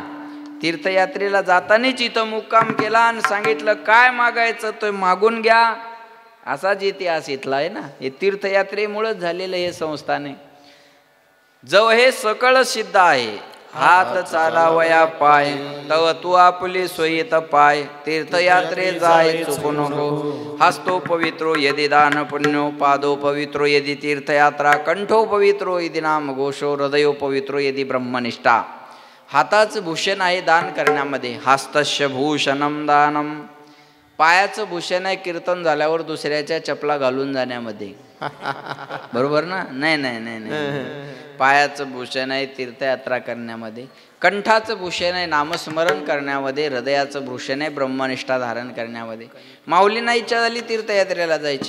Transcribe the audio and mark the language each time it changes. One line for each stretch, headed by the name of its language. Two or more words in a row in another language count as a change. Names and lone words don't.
Marathi: तीर्थयात्रेला जातानाच इथं मुक्काम केला आणि सांगितलं काय मागायचं तो मागून घ्या. असाच इतिहास इथला आहे ना. हे तीर्थयात्रेमुळेच झालेलं हे संस्थान आहे. जव हे सकळ सिद्ध आहे, हात चालावया पाय, तव तू आपली सोयीत पाय. तीर्थयात्रे जाय चुकू नको,
Sanskrit: हस्तो पवित्रो यदि दान पुण्यो, पादो पवित्रो यदि तीर्थयात्रा, कंठो पवित्रो यदि नाम घोषो, हृदयो पवित्रो यदि ब्रह्मनिष्ठा.
Marathi: हाताचं भूषण आहे दान करण्यामध्ये.
Sanskrit: हस्तस्य भूषणम दानम.
Marathi: पायाचं भूषण आहे कीर्तन झाल्यावर दुसऱ्याच्या चपला घालून जाण्यामध्ये. बरोबर ना. नाही नाही नाही नाही. पायाचं भूषण आहे तीर्थयात्रा करण्यामध्ये. कंठाचं भूषण आहे नामस्मरण करण्यामध्ये. हृदयाचं भूषण आहे ब्रह्मनिष्ठा धारण करण्यामध्ये. माऊलींना इच्छा झाली तीर्थयात्रेला जायची.